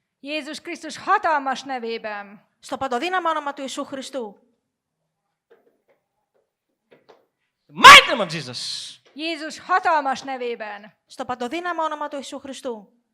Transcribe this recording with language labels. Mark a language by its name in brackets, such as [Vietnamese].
[Hungarian] Jézus Krisztus hatalmas nevében. [Greek] Στο παντοδύναμο όνομα του Ιησού Χριστού. [English] The mighty name of Jesus. [Hungarian] Jézus hatalmas nevében. [Greek] Στο παντοδύναμο όνομα του Ιησού Χριστού.